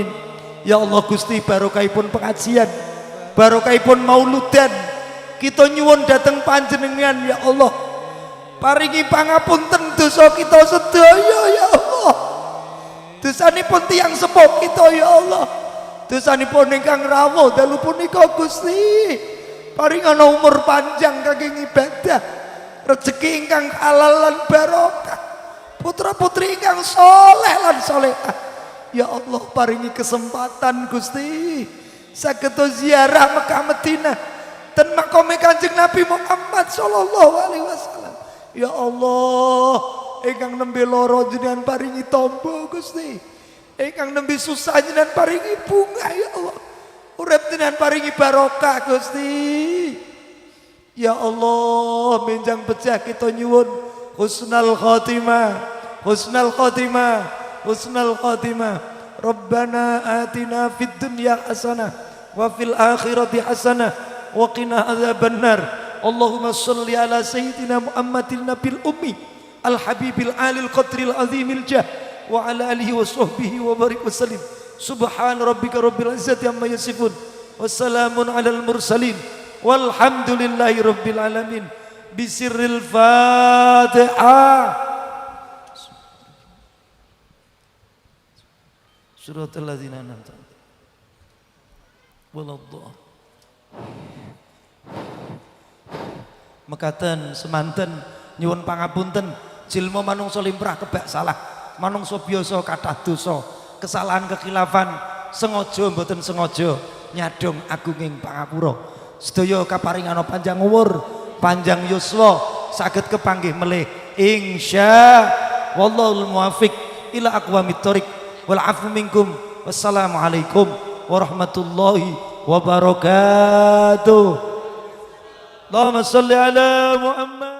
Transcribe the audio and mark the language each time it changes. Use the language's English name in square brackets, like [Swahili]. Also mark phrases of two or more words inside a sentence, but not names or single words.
[Arabic] يا الله [Javanese] Gusti, barokahipun pengajian, barokahipun mauludan, kita nyuwun dateng panjenengan [Arabic] يا الله. [Javanese] Paringi pangapunten dosa kita sedaya [Arabic] يا الله. [Javanese] Dosanipun tiyang sepuh kita [Arabic] يا الله. [Javanese] Dosanipun ingkang rawuh dalu punika Gusti. Paringana umur panjang kangge ibadah, rezeki ingkang halal lan barokah, putra-putri ingkang saleh lan salehah. [Arabic] يا الله [Javanese] paringi kesempatan Gusti saged ziarah Mekah Madinah dan makome Kanjeng Nabi Muhammad [Arabic] صلى الله عليه وسلم. يا الله [Javanese] ingkang nembe lara jenengan paringi tombo Gusti, ingkang nembe susah jenengan paringi bunga [Arabic] يا الله, [Javanese] urip jenengan paringi barokah Gusti. [Arabic] يا الله [Javanese] menjang pecah kita nyuwun [Arabic] حسن الخاتمة حسن الخاتمة حسن الخاتمة. ربنا آتنا في الدنيا حسنة وفي الآخرة حسنة وقنا عذاب النار. اللهم صل على سيدنا محمد النبي الأمي الحبيب العالي القدر العظيم الجاه وعلى آله وصحبه وبارك وسلم. سبحان ربك رب العزة عما يصفون وسلام على المرسلين والحمد لله رب العالمين. بسر الفاتحة. صراط الذين أنعمت ولا الضالين. [Javanese] Mekaten semanten nyuwun pangapunten jilma manungsa limrah kebak salah, manungsa biasa kathah dosa, kesalahan kekhilafan sengaja mboten sengaja nyadong agunging pangapura. Sedaya kaparingana panjang umur, panjang yuswa, saged kepanggih melih [Arabic] إن شاء والله الموفق إلى أقوم الطريق. والعفو منكم. والسلام عليكم ورحمة الله وبركاته. اللهم صل على محمد.